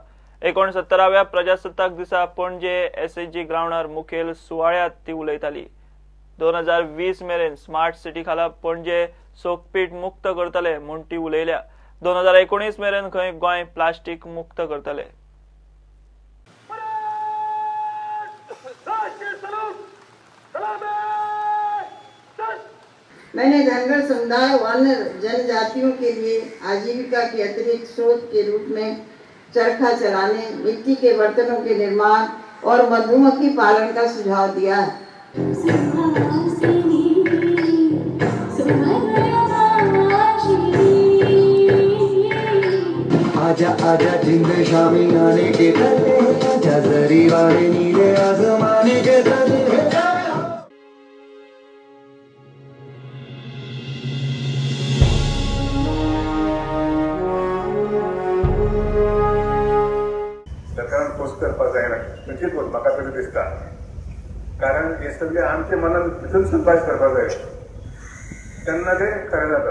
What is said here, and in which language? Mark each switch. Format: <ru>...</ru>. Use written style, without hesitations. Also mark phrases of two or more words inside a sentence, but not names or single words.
<kok>69व्या प्रजासत्ताक दिसा पणजे SHG ग्राउंडार मुखेल सुवाळ्यात ती उलयताली। 2020 मेरेन</kok> <en>smart city</en> <kok>खाला पणजे सोकपीट मुक्त करतले म्हूण ती उलयल्या। 2019 मेरेन खंय गोंय प्लास्टीक मुक्त करतले।</kok> <hi>मैंने धनगर समुदाय व अन्य जनजातियों के लिए आजीविका के अतिरिक्त स्रोत के रूप में चरखा चलाने, मिट्टी के बर्तनों के निर्माण और मधुमक्खी पालन का सुझाव दिया है। आजा आजा जिंद शामी आने के तले, आजा जरी वाले नीले आसमाने के तले।</hi> <kok>सरकारान पोस्ट करपाक जायना खंयचीच म्हाका तरी दिसता, कारण हे सगळे आमच्या मनान भितून संभाश करपाक जाय तेन्ना ते खरें जाता।</kok>